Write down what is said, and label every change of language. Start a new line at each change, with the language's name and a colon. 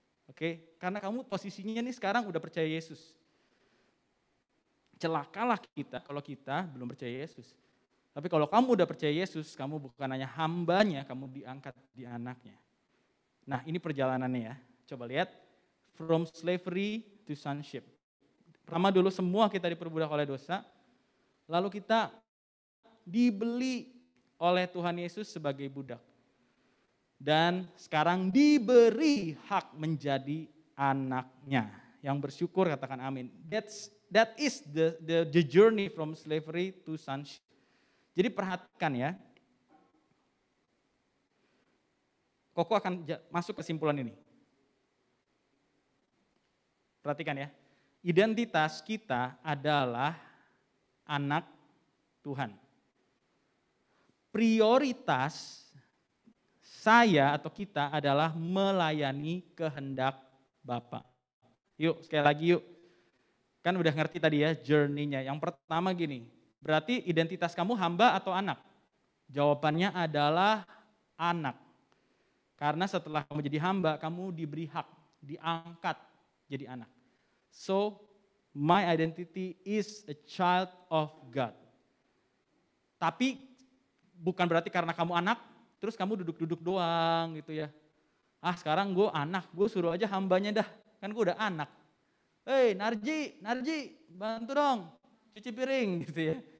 Indonesian: Oke, karena kamu posisinya nih sekarang udah percaya Yesus. Celakalah kita kalau kita belum percaya Yesus. Tapi kalau kamu udah percaya Yesus, kamu bukan hanya hambanya, kamu diangkat di anaknya. Nah ini perjalanannya ya, coba lihat.
English: From slavery to sonship.
Indonesian: Pertama dulu semua kita diperbudak oleh dosa, lalu kita dibeli oleh Tuhan Yesus sebagai budak. Dan sekarang diberi hak menjadi anaknya. Yang bersyukur katakan amin.
English: That is the journey from slavery to sonship.
Indonesian: Jadi perhatikan ya. Koko akan masuk kesimpulan ini. Perhatikan ya. Identitas kita adalah anak Tuhan. Prioritas saya atau kita adalah melayani kehendak Bapa. Yuk, sekali lagi yuk. Kan udah ngerti tadi ya journey-nya. Yang pertama gini, berarti identitas kamu hamba atau anak? Jawabannya adalah anak. Karena setelah kamu jadi hamba, kamu diberi hak, diangkat jadi anak.
English: So, my identity is a child of God.
Indonesian: Tapi bukan berarti karena kamu anak, terus kamu duduk-duduk doang gitu ya. Ah sekarang gue anak, gue suruh aja hambanya dah, kan gue udah anak. Hei Narji, bantu dong, cuci piring gitu ya.